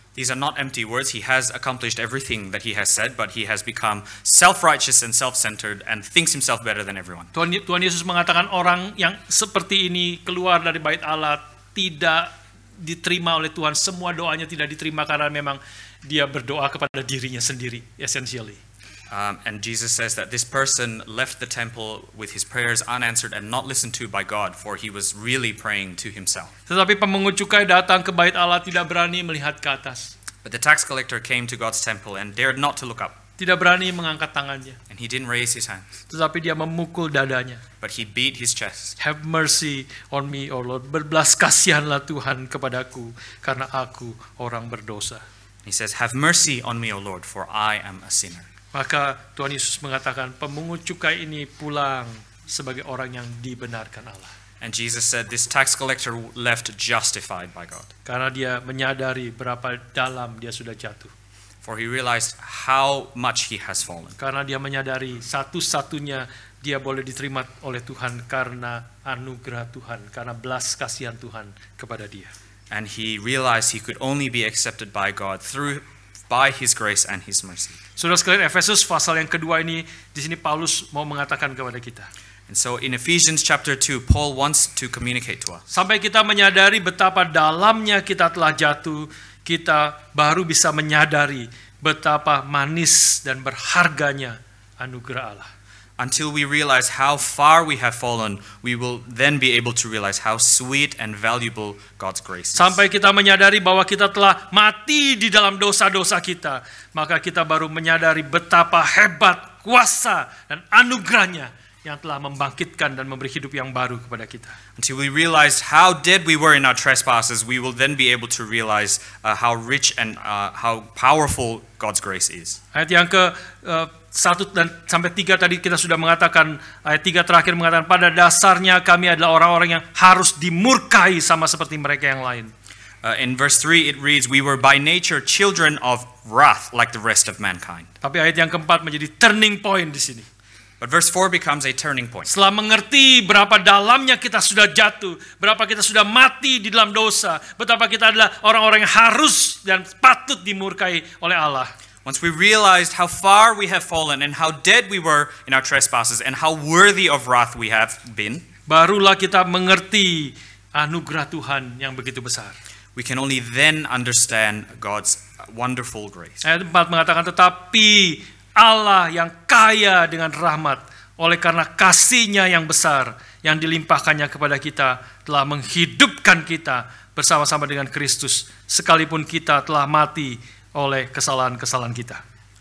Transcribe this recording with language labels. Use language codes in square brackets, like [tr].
[en] These are not empty words. He has accomplished everything that he has said, but he has become self-righteous and self-centered and thinks himself better than everyone. [id] Tuhan Yesus mengatakan orang yang seperti ini keluar dari bait Allah tidak diterima oleh Tuhan. Semua doanya tidak diterima karena memang dia berdoa kepada dirinya sendiri, essentially. [en] And Jesus says that this person left the temple with his prayers unanswered and not listened to by God, for he was really praying to himself. [id] Tetapi pemungut cukai datang ke bait Allah tidak berani melihat ke atas. [en] But the tax collector came to God's temple and dared not to look up. [id] Tidak berani mengangkat tangannya. [en] And he didn't raise his hands. [id] Tetapi dia memukul dadanya. [en] But he beat his chest. Have mercy on me, O Lord. [id] Berbelas kasihanlah Tuhan kepadaku, karena aku orang berdosa. [en] He says, have mercy on me, O Lord, for I am a sinner. [id] Maka Tuhan Yesus mengatakan pemungut cukai ini pulang sebagai orang yang dibenarkan Allah. [en] And Jesus said this tax collector left justified by God. [id] Karena dia menyadari berapa dalam dia sudah jatuh. [en] For he realized how much he has fallen. [id] Karena dia menyadari satu-satunya dia boleh diterima oleh Tuhan karena anugerah Tuhan, karena belas kasihan Tuhan kepada dia. [en] And he realized he could only be accepted by God by his grace and his mercy. [id] Saudara sekalian, Efesus pasal yang kedua ini, di sini Paulus mau mengatakan kepada kita. [en] And so in Ephesians chapter 2, Paul wants to communicate to us. [id] Sampai kita menyadari betapa dalamnya kita telah jatuh, kita baru bisa menyadari betapa manis dan berharganya anugerah Allah. [en] Until we realize how far we have fallen, we will then be able to realize how sweet and valuable God's grace is. [id] Sampai kita menyadari bahwa kita telah mati di dalam dosa-dosa kita, maka kita baru menyadari betapa hebat kuasa dan anugerahnya yang telah membangkitkan dan memberi hidup yang baru kepada kita. [en] Until we realize how dead we were in our trespasses, we will then be able to realize how rich and how powerful God's grace is. [id] Ayat yang ke 1 dan sampai 3 tadi kita sudah mengatakan, ayat 3 terakhir mengatakan, pada dasarnya kami adalah orang-orang yang harus dimurkai sama seperti mereka yang lain. [en] In verse 3 it reads, we were by nature children of wrath like the rest of mankind. [id] Tapi ayat yang keempat menjadi turning point di sini. [en] But verse 4 becomes a turning point. [id] Setelah mengerti berapa dalamnya kita sudah jatuh, berapa kita sudah mati di dalam dosa, betapa kita adalah orang-orang yang harus dan patut dimurkai oleh Allah. [en] Once we realized how far we have fallen and how dead we were in our trespasses and how worthy of wrath we have been, [id] barulah kita mengerti anugerah Tuhan yang begitu besar. [en] we can only then understand God's wonderful grace. [id] Ayat 4 mengatakan, tetapi Allah yang kaya dengan rahmat, oleh karena kasih-Nya yang besar yang dilimpahkannya kepada kita, telah menghidupkan kita bersama-sama dengan Kristus, sekalipun kita telah mati oleh kesalahan-kesalahan kita.